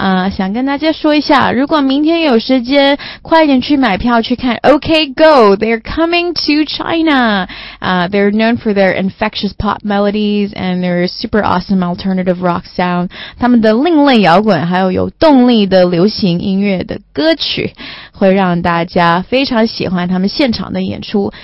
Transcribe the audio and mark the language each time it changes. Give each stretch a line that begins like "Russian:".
Chinese: 想跟大家说一下，如果明天有时间，快点去买票去看 OK Go.
English: They're coming to China. They're known for their infectious pop melodies and their super awesome alternative rock sound.
Chinese: 他们的另类摇滚还有有动力的流行音乐的歌曲会让大家非常喜欢他们现场的演出。